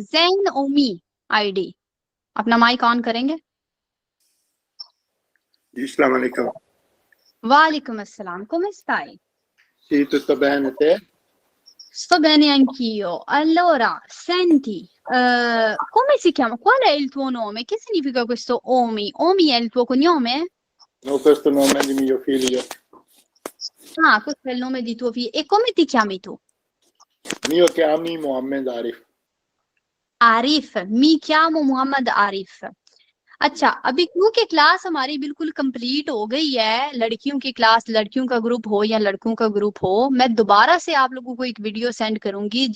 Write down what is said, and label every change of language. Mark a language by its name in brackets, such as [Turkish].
[Hindi] जैन ओमी ID, अपना mic on करेंगे? [Arabic] Assalamu alaikum. वालेकुम अस्सलाम, [Italian] come stai? Sì, tutto bene te? Sto bene anch'io. Allora, senti, come si chiama? Qual è il tuo nome? Che significa questo Omi? Omi è il tuo cognome? No, questo nome è di mio figlio. Ah, questo è il nome di tuo figlio. E come ti chiami tu? Mio chiami Mohammed Arif. [Hindi] Arif, [Italian] मी chiamo [Hindi] Mohammad Arif. अच्छा, अभी क्योंकि class हमारी बिल्कुल complete हो गई है, लड़कियों की क्लास, लड़कियों का ग्रुप हो या लड़कों का ग्रुप हो, मैं दोबारा से आप लोगों को एक वीडियो सेंड करूंगी।